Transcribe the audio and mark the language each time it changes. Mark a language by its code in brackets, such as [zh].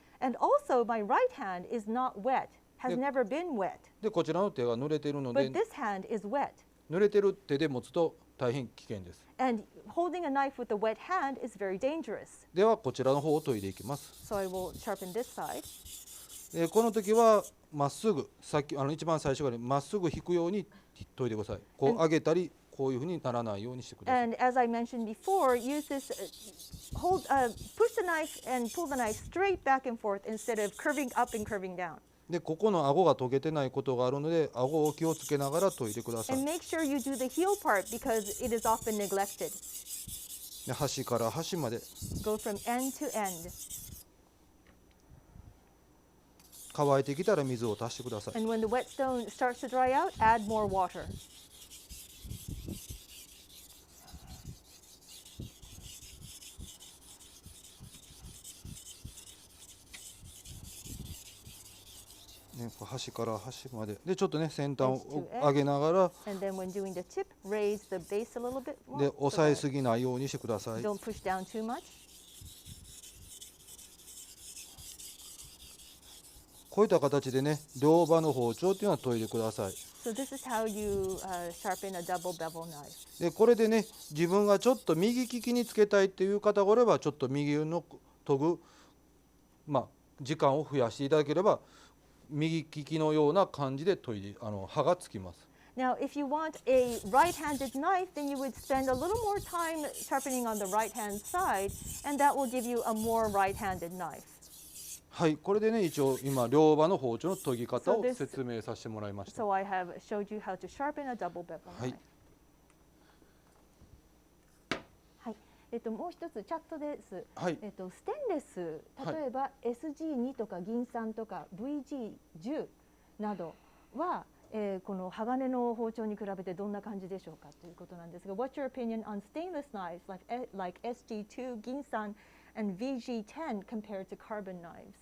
[en] And also, my right hand is not wet, has never been wet. [ja] でこちらの手が濡れているの [en] But [ja] で [en] this hand is wet. [ja] 濡れてる手で持つと大変危険です。 [en] And holding a knife with a wet hand is very dangerous. [ja] ではこちらの方を研いでいきます。 [en] So I will sharpen this side. [ja] この時はまっすぐさっき一番最初からまっすぐ引くように研いでください。こう上げたりこういうふうにならないようにしてください。 [en] And as I mentioned before, use this push the knife and pull the knife straight back and forth instead of curving up and curving down. [ja] でここの顎が研げてないことがあるので顎を気をつけながら研いでください。 [en] And make sure you do the heel part because it is often neglected. [ja] で端から端まで [en] Go from end to end. [ja] 乾いてきたら水を足してください。 [en] And when the whetstone starts to dry out, add more water. [ja] ね、端から端まででちょっとね先端を上げながら [en] And then when doing the tip, raise the base a little bit more. [ja] で押さえすぎないようにしてください。 [en] Don't push down too much. [ja] こういった形でね両刃の包丁っていうのは研いでください。 [en] So this is how you sharpen a double bevel knife. [ja] でこれでね自分がちょっと右利きにつけたいっていう方がおればちょっと右の研ぐ、時間を増やしていただければ右利きのような感じで研いで刃がつきます。 [en] Now, if you want a right-handed knife, then you would spend a little more time sharpening on the right-hand side, and that will give you a more right-handed knife. [ja] はい、これでね一応今両刃の包丁の研ぎ方 [en] So [ja] を [en] this- [ja] 説明させてもらいました。 [en] So I have showed you how to sharpen a double bevel [ja] はい [en] knife. [ja] はい、もう一つチャットです。はい、ステンレス、例えば SG2 とか銀酸とか VG10 などは、この鋼の包丁に比べてどんな感じでしょうかということなんですが、 [en] What's your opinion on stainless knives like SG2, 銀酸 and VG10 compared to carbon knives?